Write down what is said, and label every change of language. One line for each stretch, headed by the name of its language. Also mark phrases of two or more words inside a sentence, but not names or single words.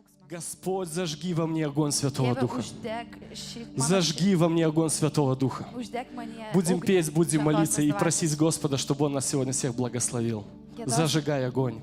Russian: Господь, зажги во мне огонь Святого
Lithuanian: Dieve,
Russian: Духа.
Lithuanian: uždeg šį mano
Russian: Зажги во мне огонь Святого Духа.
Lithuanian: Uždeg manyje
Russian: Будем
Lithuanian: ugnį
Russian: петь, будем
Lithuanian: šventosios
Russian: молиться и
Lithuanian: dvasios.
Russian: просить Господа, чтобы Он нас сегодня всех благословил. Зажигай огонь.